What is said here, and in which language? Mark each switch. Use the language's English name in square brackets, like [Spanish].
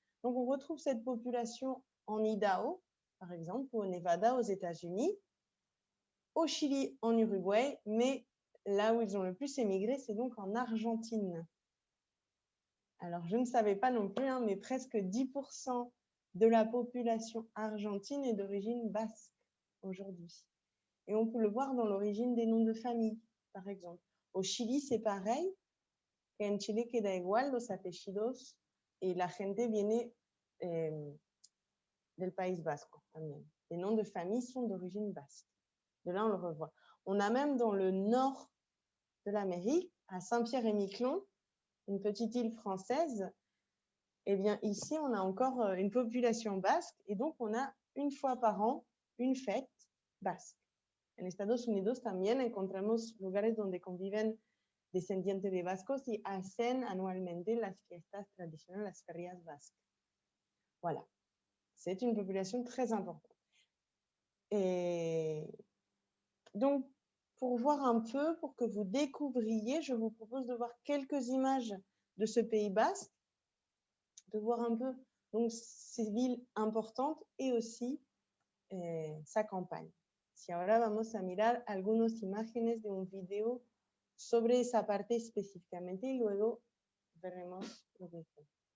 [French] Donc, on retrouve cette population en Idaho, par exemple, ou au Nevada, aux États-Unis, au Chili, en Uruguay, mais là où ils ont le plus émigré, c'est donc en Argentine. Alors, je ne savais pas non plus, hein, mais presque 10% de la population argentine est d'origine basque aujourd'hui. Et on peut le voir dans l'origine des noms de famille, par exemple. Au Chili, c'est pareil. [Spanish] En Chile queda igual los apellidos y la gente viene del País Vasco también. [French] Les noms de famille sont d'origine basque. De là, on le revoit. On a même dans le nord de l'Amérique, à Saint-Pierre-et-Miquelon, une petite île française, eh bien, ici, on a encore une population basque et donc on a une fois par an une fête basque. [Spanish] En Estados Unidos también encontramos lugares donde conviven descendientes de vascos y hacen anualmente las fiestas tradicionales, las ferias basques. [French] Voilà. C'est une population très importante. Et donc, pour voir un peu, pour que vous découvriez, je vous propose de voir quelques images de ce Pays basque, de voir un peu donc, ces villes importantes et aussi sa campagne. [Spanish] Si ahora vamos a mirar algunas imágenes de un video sobre esa parte específicamente y luego veremos lo que es.